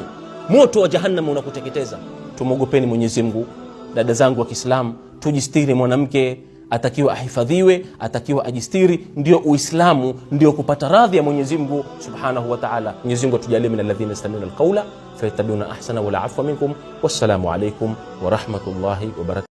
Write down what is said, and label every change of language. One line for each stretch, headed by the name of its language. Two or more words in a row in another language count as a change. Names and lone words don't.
Swahili: Moto wa Jahannam unakuteketeza. Tumuogopeni Mwenyezi Mungu dada zangu wa Kiislamu, tujistiri. Mwanamke atakiwa ahifadhiwe, atakiwa ajistiri. Ndio Uislamu, ndio kupata radhi ya Mwenyezi Mungu
Arabic: سبحانه وتعالى.
Swahili: Mwenyezi Mungu atujalie
Arabic: من الذين يستمعون القول فيتبعون أحسنه والعفو منكم. والسلام عليكم ورحمة الله وبركاته.